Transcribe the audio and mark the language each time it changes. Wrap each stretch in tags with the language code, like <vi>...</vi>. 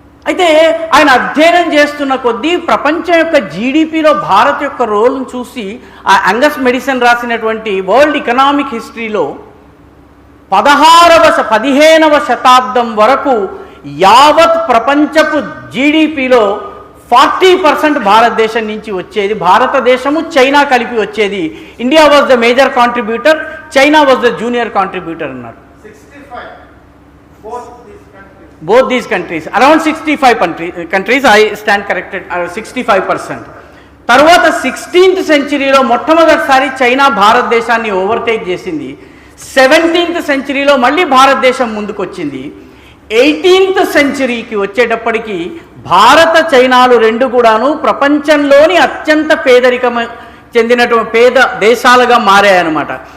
<te>అయితే ఆయన అధ్యయనం చేస్తున్న కొద్దీ ప్రపంచం యొక్క జీడిపిలో భారత్ యొక్క రోల్ను చూసి ఆ యాంగస్ మాడిసన్ రాసినటువంటి వరల్డ్ ఎకనామిక్ హిస్టరీలో 15వ శతాబ్దం వరకు యావత్ ప్రపంచపు జీడిపిలో 40% భారతదేశం నుంచి వచ్చేది. భారతదేశము, చైనా కలిపి వచ్చేది.</te> <en>India was the major contributor, China was the junior contributor అన్నారు. both these countries around 65 countries I stand corrected 65%.</en> <te>తర్వాత 16th సెంచరీలో మొట్టమొదటిసారి చైనా భారతదేశాన్ని ఓవర్టేక్ చేసింది. 17th సెంచరీలో మళ్ళీ భారతదేశం ముందుకొచ్చింది. 18th సెంచరీకి వచ్చేటప్పటికి భారత చైనాలు రెండు కూడాను ప్రపంచంలోని అత్యంత పేదరికం చెందినటువంటి పేద దేశాలుగా మారాయన్నమాట.</te>